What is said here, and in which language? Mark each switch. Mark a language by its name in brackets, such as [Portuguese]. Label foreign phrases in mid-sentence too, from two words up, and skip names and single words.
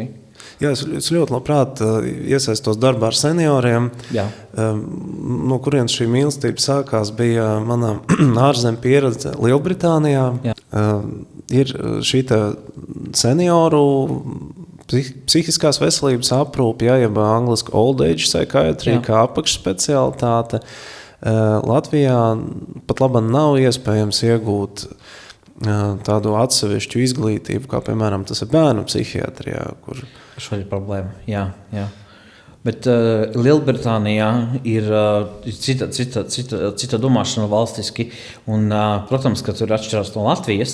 [Latvian] Jā, es ļoti labprāt iesaistos darbā ar senioriem. No kurienes šī mīlestība sākās, bija mana ārzem pieredze Lielbritānijā. Ir šī senioru psihiskās veselības aprūpe, jeb angliski [English] old age psychiatry, [Latvian] kā apakšspecialitāte. Latvijā pat labam nav iespējams iegūt tādu atsevišķu izglītību, kā piemēram tas ir bērnu psihiatrijā, kur šo ir problēma, jā. Bet Lielbritānijā ir cita domāšana valstiski, un, protams, ka tur atšķirās no Latvijas.